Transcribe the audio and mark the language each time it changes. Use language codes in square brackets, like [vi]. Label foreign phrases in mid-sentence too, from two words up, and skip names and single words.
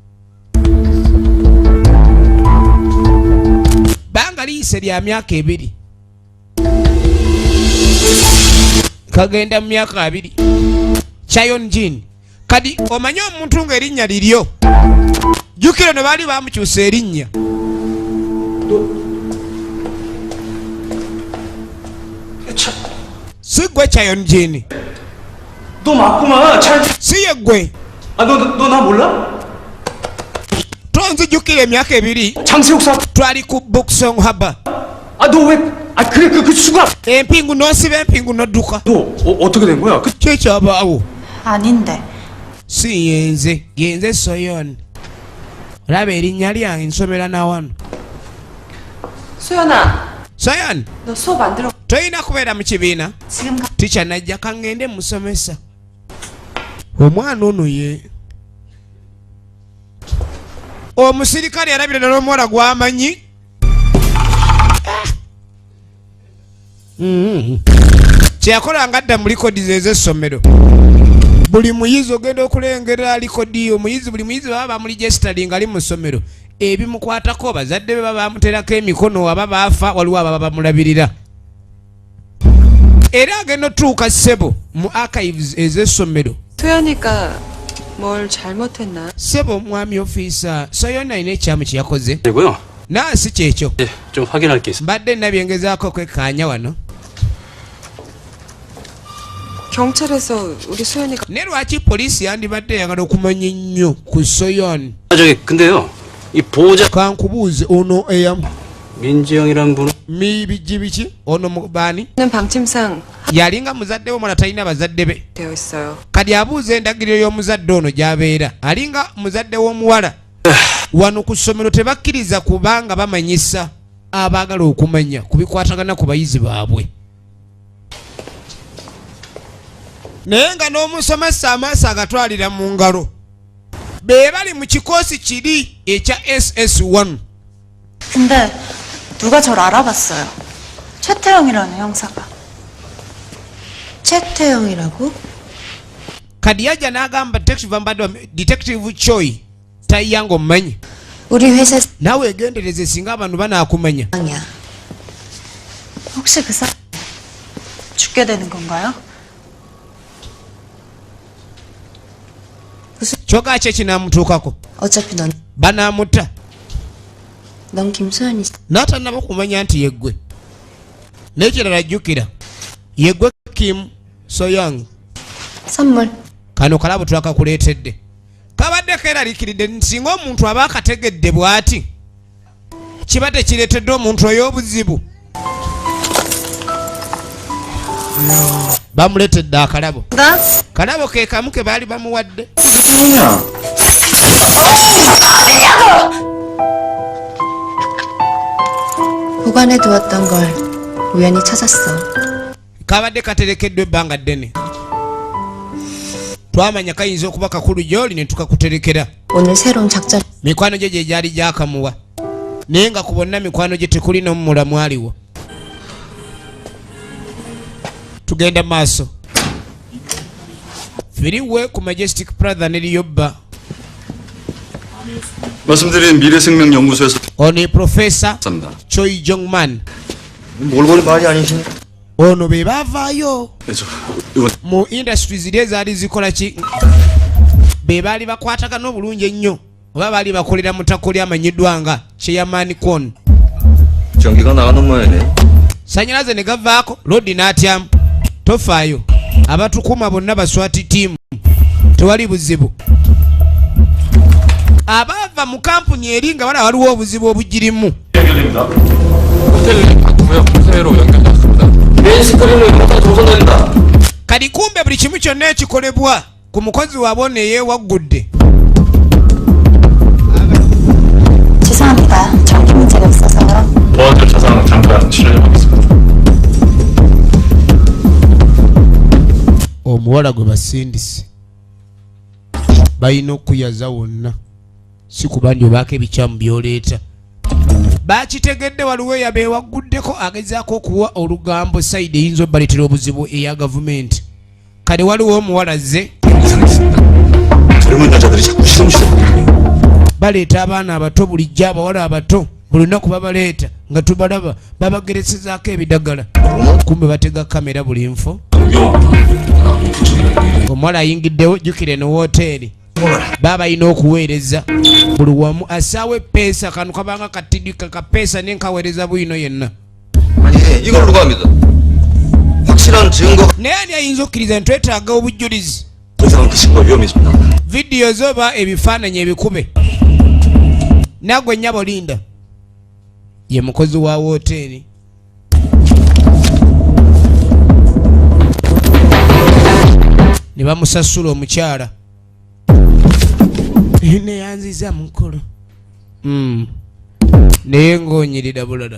[lg] banga liyise lya myaka 2 kagenda mu myaka 2 Chayon Jeni kadi omanye omuntu ng'erinnya liryo jjukira ne baali bamukyusa erinnya si gwe Chayon Jeni [ko] 너 맞구만. [lg] si ye gwe [ko] 너 나 몰라? [lg] tonzijjukira emyaka 2 [ko] 장세옥사. [lg] twali ku Bookson Harbour [ko] 너 왜? 그래 그 수갑. [lg] empingu n'osiba empingu n'odduka [ko] 너 어떻게 된 거야? [lg] kyekyabaawo [ko] 아닌데. [lg] si yenze Soyon olaba erinnya lyange nsomera nawano [ko] 소연아, [lg] Soyon [ko] 너 수업 안 들어. [lg] toyina kubeera mu kibiina [ko] 지금 가. [lg] tica najja kaŋŋende musomesa omwana ono ye omusirikale yalabira n'omuwala gw'amanyi kyeyakola nga adda mu likodi ez'essomero. Buli muyizi ogenda okulengera likodi omuyizi buli muyizi baba bamuligestalinga ali mu ssomero. Ebimukwatako bazadde be baba bamuterako emikono aba baafa waliwo ababa bamulabirira. Era agenda otuuka ssebo mu archives ez'essomero. [ko] 소연이가 뭘 잘못했나? [lg] ssebo mwami ofiisa Soyona alina ekyamu kye yakoze. [ko] 되고요. [lg] Na si kyekyo. [ko] 예, 좀 확인할 게 있습니다. [lg] mbadde nabyengezaako kwekkaanya wano. [ko] 경찰에서 우리 소연이가 [lg] ne lwaki poliisi yandibadde eyagala okumanya ennyo ku Soyon? [ko] 저기 근데요. 이 보호자 [lg] kankubuuze ono eyamu [ko] 민지영이라는 분은 [lg] mibijji biki ono mubaani [ko] 는 방침상 [lg] yalinga muzadde w'omwana talina bazadde be. [ko] 되어 있어요. [lg] kati abuuza endagiriro y'omuzadde ono gy'abeera alinga muzadde w'omuwala. wano ku ssomero tebakkiriza kubanga bamanyisa abaagala okumanya ku bikwatagana ku bayizi baabwe. naye nga n'omusomesa amaaso agatwalira mu ngalo be bali mu kikoosi kiri ekya SS1. [ko] 근데 누가 절 알아봤어요. 최태영이라는 형사가. 최태영이라고? [lg] kadi yajja n'agamba detective Choi tayanga omumanyi. [ko] 우리 회사 [lg] naawe egendereze singa abantu banaakumanya. [ko] 상이야. 혹시 그 사람 죽게 되는 건가요? [lg] kyogera ki ekinaamutuukako? [ko] 어차피 [lg] banaamutta [ko] 넌 김소연이 [lg] n'atannaba kumanya nti yeggwe. n'ekirala jjukira yeggwe Kim Soyoung. [ko] 선물. [lg] kano kalabo twakakuleetedde kabadde keeraliikiridde singa omuntu aba akategedde bw'ati kibadde kireetedde omuntu oy'obuzibu. bamuleetedde akalabo. [ko] 나? [lg] kalabo ke kamu ke baali bamuwadde. [ko] 보관해 두었던 걸 우연히 찾았어. [lg] kabadde katerekeddwa ebbanga ddene. twamanya kayinza okuba kakulu gy'oli ne tukakuterekera. [ko] 오늘 새로운 작전. [lg] mikwano gye gye gyali gyakamuwa naye nga ku bonna mikwano gye tekuli n'omumulamu aliwo. tugenda maaso. firiwe ku Majestic Plaza ne Liyobba. [ko] 말씀드린 미래생명연구소에서 [lg] ono profesa [ko] 습니다. Choi Jongman. 몰골이 말이 아니시네. [lg] ono be baavaayo [ko] 그래서 이건 [lg] mu industries ziri ezaali zikola ki be baali bakwatagana obulungi ennyo oba baali bakolera mu ttako lyamanyiddwa nga Chairman Kwon. [ko] 전기가 나가는 모양이네. [lg] sannyalaze ne gavaako lodi n'atyamu. tofaayo abatukuma bonna baswati tiimu tewali buzibu. abaava mu kampuni eri nga balaba waliwo obuzibu obugirimu. [ko] 호텔 바꾸고요. 호텔로 연결됐습니다. 메인 스크린을 모두 조선됩니다. [lg] kati kumbe buli kimu kyonna ekikolebwa ku mukozi waabwe ono eyeewaggudde. [ko] 죄송합니다. 전기 문제가 있어서요. 보안 절차상 잠깐 실행해보겠습니다. [lg] omuwala gwe basindise balina okuyaza wonna si kuba nti obaako ebikyamu byoleeta. bakitegedde waliwo yabeewaguddeko agezaako okuwa olugambo sayidi eyinza obaleetera obuzibu eya gavumenti. kale waliwo omuwala ze [ko] 젊은 여자들이 자꾸 시름시름. [lg] baleeta abaana abato bulijjo abawala abato buli lunaku babaleeta nga tubalaba babageresezaako ebidagala kumbe batega kamera buli nfo. omuwala ayingiddewo jjukire ne woteeri baba balina okuweereza buli wamu asaawo epeesa kano kabanga katidika kapeesa nenkaweereza bwino yenna. [ko] 이걸 누가 합니다. 확실한 증거. [lg] naye ani ayinza okkiriza nti twetaaga obujulizi [ko] 그 이상은 그 신고 위험이 있습니다. [lg] vidiyo zoba ebifaananyi ebikube. nagwe nnyabo linda ye mukozi wa woteeri. ne bamusasula omukyala neyanziza mukolo naye ng'onyirira bulala.